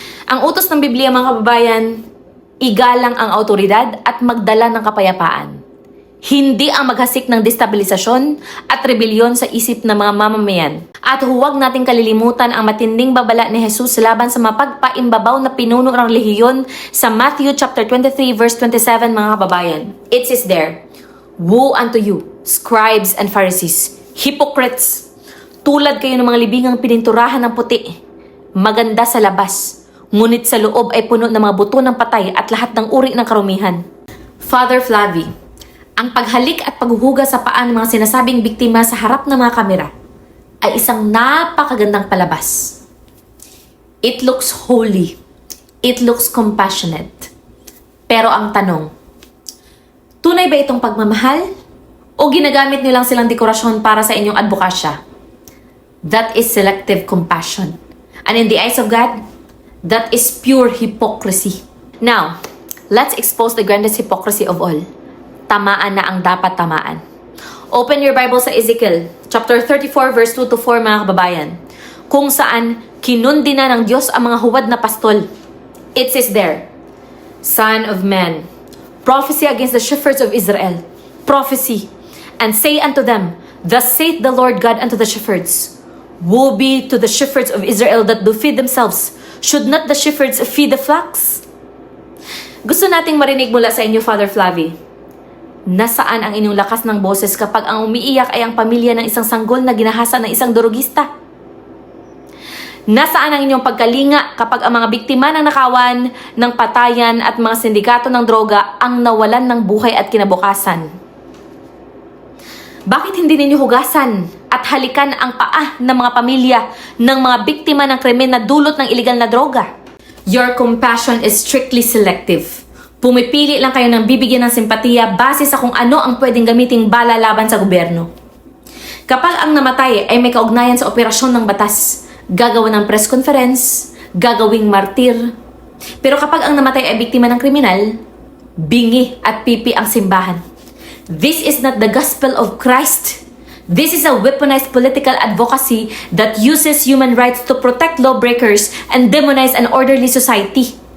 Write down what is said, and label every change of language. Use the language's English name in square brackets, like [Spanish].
[Filipino] Ang utos ng Biblia mga kababayan, igalang ang autoridad at magdala ng kapayapaan. Hindi ang maghasik ng destabilisasyon at rebelyon sa isip ng mga mamamayan. At huwag nating kalilimutan ang matinding babala ni Jesus laban sa mapagpaimbabaw na pinuno ng relihiyon sa Matthew chapter 23 verse 27 mga kababayan. [English] It says there, "Woe unto you, scribes and Pharisees, hypocrites! [Filipino] Tulad kayo ng mga libingang pininturahan ng puti, maganda sa labas, ngunit sa loob ay puno ng mga buto ng patay at lahat ng uri ng karumihan." Father Flavie, ang paghalik at paghuhugas sa paa ng mga sinasabing biktima sa harap ng mga kamera ay isang napakagandang palabas. [English] It looks holy. It looks compassionate. [Filipino] Pero ang tanong, tunay ba itong pagmamahal? O ginagamit niyo lang silang dekorasyon para sa inyong advokasya? [English] That is selective compassion. And in the eyes of God, that is pure hypocrisy. Now, let's expose the grandest hypocrisy of all. [Filipino] Tamaan na ang dapat tamaan. [English] Open your Bible [Filipino] sa Ezekiel, chapter 34, verse 2 to 4, mga kababayan. Kung saan, kinundi na ng Diyos ang mga huwad na pastol. [English] It says there, "Son of man, prophesy against the shepherds of Israel. Prophecy, and say unto them, Thus saith the Lord God unto the shepherds, Woe be to the shepherds of Israel that do feed themselves. Should not the shepherds feed the flocks?" [Filipino] Gusto nating marinig mula sa inyo, [English] Father Flavie. [Filipino] Nasaan ang inyong lakas ng boses kapag ang umiiyak ay ang pamilya ng isang sanggol na ginahasa ng isang drogista? Nasaan ang inyong pagkalinga kapag ang mga biktima ng nakawan, ng patayan at mga sindikato ng droga ang nawalan ng buhay at kinabukasan? Bakit hindi ninyo hugasan at halikan ang paa ng mga pamilya ng mga biktima ng krimen na dulot ng iligal na droga? [English] Your compassion is strictly selective. [Filipino] Pumipili lang kayo ng bibigyan ng simpatiya base sa kung ano ang pwedeng gamiting bala laban sa gobyerno. Kapag ang namatay ay may kaugnayan sa operasyon ng batas, gagawa ng press conference, gagawing martir. Pero kapag ang namatay ay biktima ng kriminal, bingi at pipi ang simbahan. [English] This is not the gospel of Christ. This is a weaponized political advocacy that uses human rights to protect lawbreakers and demonize an orderly society.